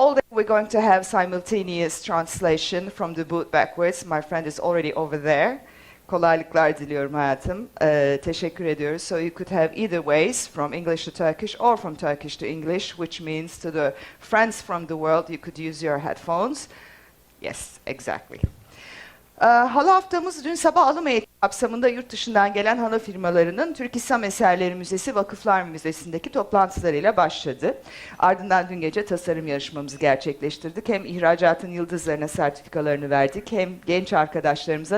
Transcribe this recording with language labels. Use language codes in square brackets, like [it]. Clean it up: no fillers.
[en] we're going to have simultaneous translation from the booth backwards. My friend is already over there. [tr] Kolaylıklar diliyorum hayatım. Teşekkür ediyoruz. [en] So you could have either ways, from English to Turkish or from Turkish to English, which means to the friends from the world, you could use your headphones. Yes, exactly. [tr] Halı haftamız dün sabah alım eğitimi kapsamında yurt dışından gelen halı firmalarının Türk İslam Eserleri Müzesi Vakıflar Müzesi'ndeki toplantılarıyla başladı. Ardından dün gece tasarım yarışmamızı gerçekleştirdik. Hem ihracatın yıldızlarına sertifikalarını verdik hem genç arkadaşlarımıza.